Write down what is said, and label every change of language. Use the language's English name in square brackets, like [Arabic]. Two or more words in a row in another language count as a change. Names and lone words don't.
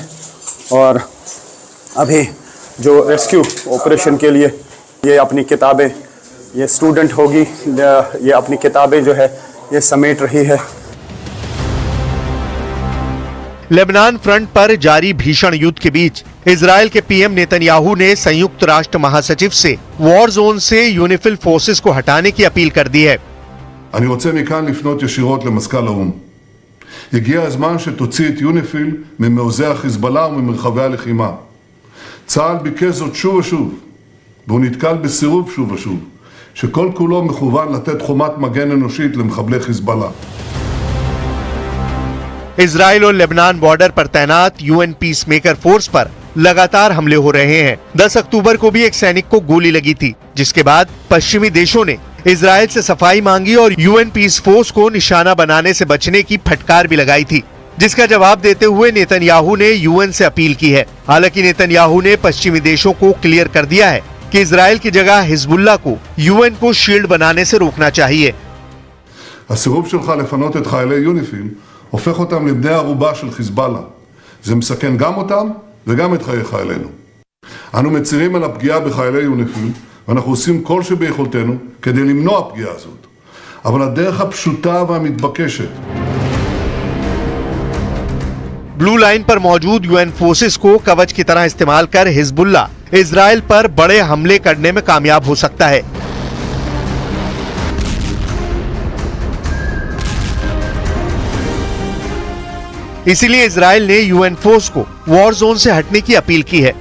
[Hindi] और अभी जो [English] rescue operation [Hindi] के लिए ये अपनी किताबें, ये स्टूडेंट होगी, ये अपनी किताबें जो है ये समेट रही है। लेबनान फ्रंट पर जारी भीषण युद्ध के बीच इजरायल के पीएम नेतन्याहू ने संयुक्त राष्ट्र महासचिव से [English] war zone [Hindi] से यूनिफिल फोर्सेस को हटाने की अपील कर दी है। [Hebrew] אני רוצה מכאן לפנות ישירות למזכ"ל האו"ם. הגיע הזמן שתוציא את יוניפיל ממעוזי החיזבאללה וממרחבי הלחימה. צה"ל ביקש זאת שוב ושוב, והוא נתקל בסירוב שוב ושוב, שכל כולו מכוון לתת חומת מגן אנושית למחבלי חיזבאללה. [Hindi] इजरायल और लेबनान बॉर्डर पर तैनात यूएन [English] peace maker force [Hindi] पर लगातार हमले हो रहे हैं। 10 अक्टूबर को भी एक सैनिक को गोली लगी थी, जिसके बाद पश्चिमी देशों ने इजरायल से सफाई मांगी और यूएन [English] peace force [Hindi] को निशाना बनाने से बचने की फटकार भी लगाई थी, जिसका जवाब देते हुए नेतन्याहू ने यूएन से अपील की है। हालांकि नेतन्याहू ने पश्चिमी देशों को क्लियर कर दिया है कि इजरायल की जगह हिजबुल्लाह को यूएन को शील्ड बनाने से रोकना चाहिए। [Hebrew] הסירוב שלך לפנות את חיילי יוניפיל הופך אותם לבני ערובה של חיזבאללה. זה מסכן גם אותם וגם את חיי חיילינו. אנו מצירים על הפגיעה בחיילי יוניפיל, ואנחנו עושים כל שביכולתנו כדי למנוע פגיעה הזאת. אבל הדרך הפשוטה והמתבקשת [Hindi] ब्लू लाइन पर मौजूद यूएन फोर्सेस को कवच की तरह इस्तेमाल कर हिजबुल्लाह इजरायल पर बड़े हमले करने में कामयाब हो सकता है। इसीलिए इजरायल ने यूएन फोर्स को [English] war zone [Hindi] से हटने की अपील की है।